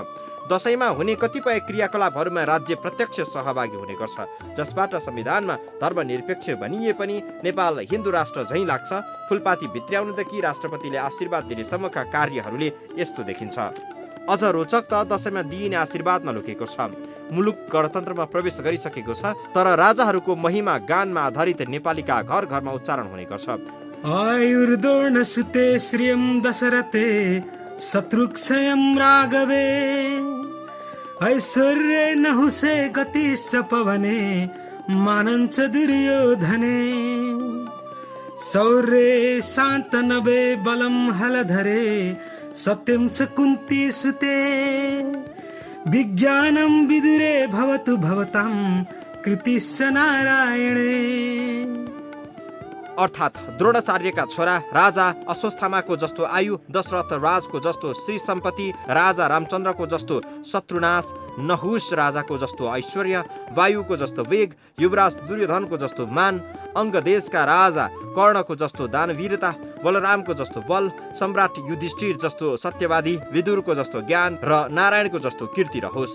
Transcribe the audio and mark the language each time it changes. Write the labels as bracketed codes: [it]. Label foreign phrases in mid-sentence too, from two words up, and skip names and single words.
[ne] दशैंमा हुने कतिपय क्रियाकलापहरूमा राज्य प्रत्यक्ष सहभागी हुने गर्छ, जसबाट संविधानमा धर्मनिरपेक्ष भनिए पनि नेपाल हिन्दू राष्ट्र झैं लाग्छ। फुलपाती भित्र्याउनुदेखि राष्ट्रपतिले आशीर्वाद दिनेसम्मका कार्यहरूले यस्तो देखिन्छ। अझ रोचक त दशैंमा दिइने आशीर्वादमा लुकेको छ। मुलुक गणतन्त्रमा प्रवेश गरिसकेको छ, तर राजाहरूको महिमा गानमा आधारित नेपालीका घर घरमा उच्चारण हुने गर्छ। [sa] आयुर्दोर्ण सुते श्रियं दशरथे शत्रुक्षयं राघवे ऐश्वर्ये नहुसे गतिश्च पवने मानञ्च दुर्योधने शौर्ये शान्तनवे बलं हलधरे सत्यं च कुन्ती सुते विज्ञानं विदुरे भवतु भवतां कृतिश्च नारायणे। [ne] अर्थात् द्रोणाचार्यका छोरा राजा अश्वत्थामाको जस्तो आयु, दशरथ राजको जस्तो श्री सम्पत्ति, राजा रामचन्द्रको जस्तो शत्रुनाश, नहुष राजाको जस्तो ऐश्वर्य, वायुको जस्तो वेग, युवराज दुर्योधनको जस्तो मान, अंगदेशका राजा कर्णको जस्तो दानवीरता, बलरामको जस्तो बल, सम्राट युधिष्ठिर जस्तो सत्यवादी, विदुरको जस्तो ज्ञान र नारायणको जस्तो कीर्ति रहोस्।